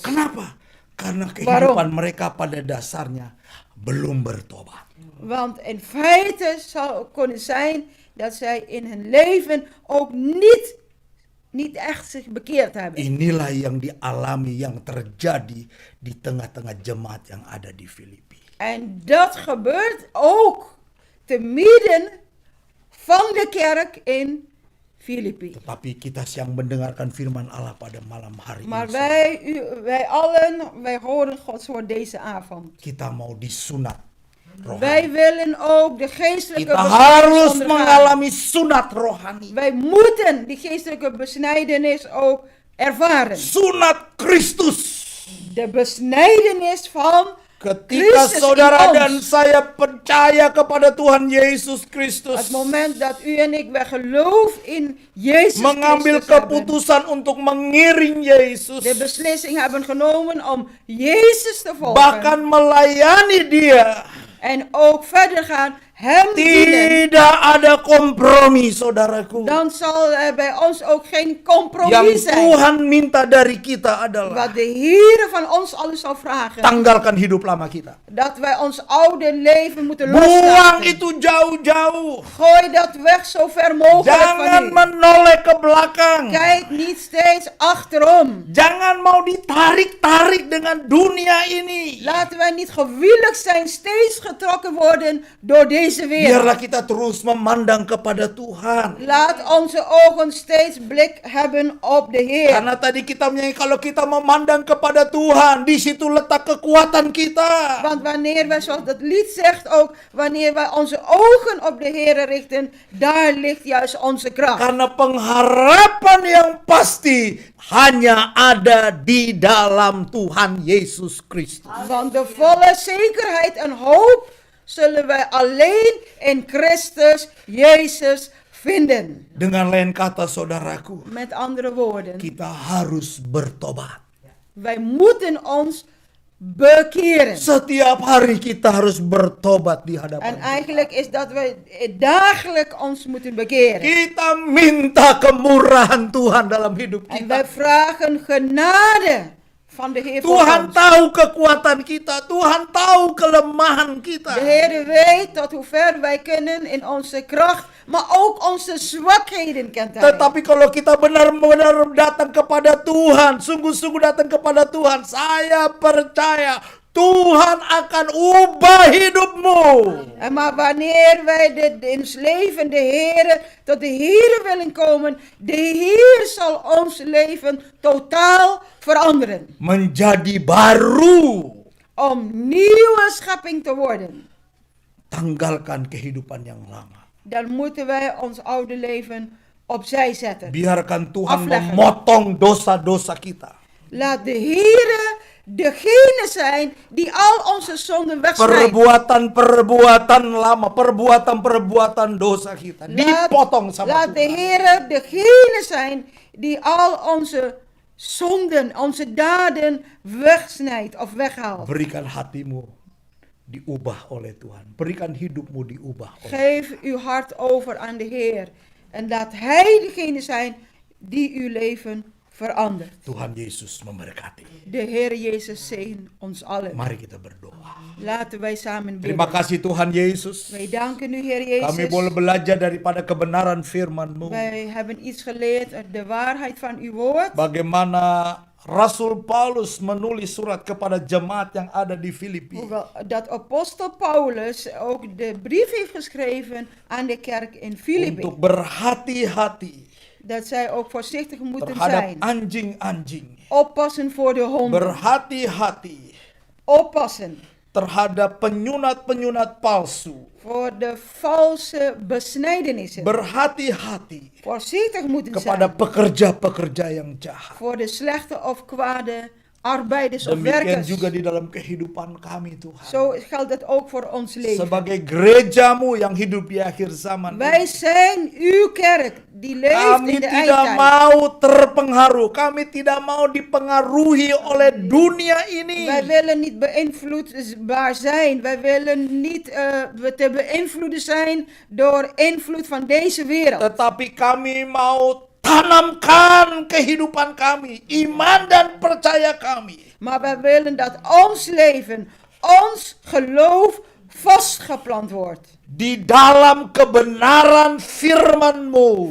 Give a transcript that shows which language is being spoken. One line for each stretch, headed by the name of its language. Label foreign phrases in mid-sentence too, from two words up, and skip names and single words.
Indonesian: Kenapa? Karena kehidupan mereka pada dasarnya belum bertobat.
Dutch: Want in feite zou het kunnen zijn dat zij in hun leven ook niet echt zich bekeerd hebben.
Indonesian: Inilah yang dialami, yang terjadi di tengah-tengah jemaat yang ada di Filipi.
Dutch: En dat gebeurt ook te midden van de kerk in Filippi.
Indonesian: Tetapi kita yang mendengarkan firman Allah pada malam hari
Dutch: Maar
Indonesian: ini,
Dutch: wij allen, wij horen Gods woord deze avond.
Indonesian: kita mau disunat
Dutch: Wij
Indonesian: rohani.
Dutch: willen ook de geestelijke
Indonesian: Kita
Dutch: besnijdenis
Indonesian: harus
Dutch: ondergaan.
Indonesian: mengalami sunat rohani.
Dutch: Wij moeten die geestelijke besnijdenis ook ervaren.
Indonesian: Sunat Kristus.
Dutch: De besnijdenis van
Indonesian: Ketika Kristus saudara
Dutch: in ons.
Indonesian: dan saya percaya kepada Tuhan Yesus Kristus,
Dutch: Het moment dat u en ik bij geloof in Jezus
Indonesian: mengambil
Dutch: Christus hebben,
Indonesian: keputusan untuk mengiring Yesus,
Dutch: de beslissing hebben genomen om Jezus te volgen
Indonesian: bahkan melayani Dia,
Dutch: en ook verder gaan Hem dienen,
Indonesian: tidak ada kompromi, saudaraku.
Dutch: dan zal er bij ons ook geen
Indonesian: Yang
Dutch: compromis zijn.
Indonesian: Tuhan minta dari kita adalah
Dutch: Wat de Heer van ons alles zal vragen,
Indonesian: tanggalkan hidup lama kita.
Dutch: dat wij ons oude leven moeten
Indonesian: Buang
Dutch: loslaten.
Indonesian: itu jauh-jauh.
Dutch: Gooi dat weg zo ver mogelijk
Indonesian: Jangan
Dutch: van u.
Indonesian: menoleh ke belakang.
Dutch: Kijk niet steeds achterom.
Indonesian: Jangan mau ditarik-tarik dengan dunia ini.
Dutch: Laten wij niet gewillig zijn, steeds getrokken worden door deze wereld.
Indonesian: Biarlah kita terus memandang kepada Tuhan.
Dutch: Laat onze ogen steeds blik hebben op de Heer.
Indonesian: Karena tadi kita menyanyi, kalau kita memandang kepada Tuhan, di situ letak kekuatan kita.
Dutch: Want wanneer wij, zoals dat lied zegt ook, wanneer wij onze ogen op de Heer richten, daar ligt juist onze kracht.
Indonesian: Karena pengharapan yang pasti hanya ada di dalam Tuhan Yesus Kristus.
Dutch: Want de volle zekerheid en hoop zullen wij alleen in Christus Jezus vinden.
Indonesian: Dengan lain kata, saudaraku,
Dutch: Met andere woorden,
Indonesian: kita harus bertobat.
Dutch: wij moeten ons bekeren.
Indonesian: Setiap hari kita harus bertobat di
Dutch: En
Indonesian: hadapan Tuhan.
Dutch: eigenlijk is dat wij dagelijks ons moeten bekeren.
Indonesian: Kita minta kemurahan Tuhan dalam hidup
Dutch: En
Indonesian: kita.
Dutch: wij vragen genade van de Heer voor
Indonesian: Tuhan
Dutch: ons.
Indonesian: tahu kekuatan kita. Tuhan tahu kelemahan kita.
Dutch: De Heer weet tot hoe ver wij kunnen in onze kracht, maar ook onze zwakheden kent Hij.
Indonesian: Tetapi kalau kita benar-benar datang kepada Tuhan, sungguh-sungguh datang kepada Tuhan, saya percaya Tuhan akan ubah hidupmu.
Dutch: En maar wanneer wij in ons leven tot de Heer willen komen, de Heer zal ons leven totaal veranderen.
Indonesian: Menjadi baru.
Dutch: Om nieuwe schepping te worden,
Indonesian: Tanggalkan kehidupan yang lama.
Dutch: dan moeten wij ons oude leven opzij zetten.
Indonesian: Biarkan Tuhan
Dutch: Afleggen.
Indonesian: memotong dosa-dosa kita.
Dutch: Laat de Heer degene zijn die al onze zonden wegsnijdt.
Indonesian: Perbuatan-perbuatan lama, perbuatan-perbuatan dosa kita dipotong sama
Dutch: Laat de
Indonesian: Tuhan.
Dutch: Heer degene zijn die al onze zonden, onze daden wegsnijdt of weghaalt.
Indonesian: Berikan hatimu diubah oleh Tuhan. Berikan hidupmu diubah oleh
Dutch: Geef uw hart over aan de Heer. En laat Hij degene zijn die uw leven verandert.
Indonesian: Tuhan Yesus memberkati.
Dutch: De Heer Jezus zegen ons allen.
Indonesian: Mari kita berdoa.
Dutch: Laten wij samen
Indonesian: Terima
Dutch: bidden.
Indonesian: kasih Tuhan Yesus.
Dutch: Wij danken u, Heer
Indonesian: Kami
Dutch: Jezus.
Indonesian: boleh belajar daripada kebenaran firman-Mu.
Dutch: Wij hebben iets geleerd uit de waarheid van uw woord.
Indonesian: Bagaimana Rasul Paulus menulis surat kepada jemaat yang ada di Filipi.
Dutch: Hoewel dat apostel Paulus ook de brief heeft geschreven aan de kerk in Filippi.
Indonesian: Untuk berhati-hati
Dutch: Dat zij ook voorzichtig moeten
Indonesian: terhadap
Dutch: zijn.
Indonesian: anjing-anjing.
Dutch: Oppassen voor de honden.
Indonesian: Berhati-hati
Dutch: Oppassen
Indonesian: terhadap penyunat-penyunat palsu.
Dutch: voor de valse besnijdenissen.
Indonesian: Berhati-hati
Dutch: Voorzichtig moeten
Indonesian: kepada
Dutch: zijn
Indonesian: pekerja-pekerja yang jahat.
Dutch: voor de slechte of kwade arbeiders of
Indonesian: Demikian
Dutch: werkers.
Indonesian: juga di dalam kehidupan kami Tuhan.
Dutch: Zo geldt het ook voor ons leven.
Indonesian: Sebagai gereja-Mu yang hidup di akhir zaman
Dutch: Wij
Indonesian: ini.
Dutch: zijn uw kerk die leeft
Indonesian: Kami
Dutch: in de
Indonesian: tidak
Dutch: eindtijd.
Indonesian: mau terpengaruh. Kami tidak mau dipengaruhi oleh dunia ini.
Dutch: Wij willen niet beïnvloedbaar zijn. Wij willen niet te beïnvloeden zijn door invloed van deze wereld.
Indonesian: Tetapi kami mau tanamkan kehidupan kami, iman dan percaya kami
Dutch: Maar wij willen dat ons leven, ons geloof vastgeplant wordt.
Indonesian: di dalam kebenaran firman-Mu.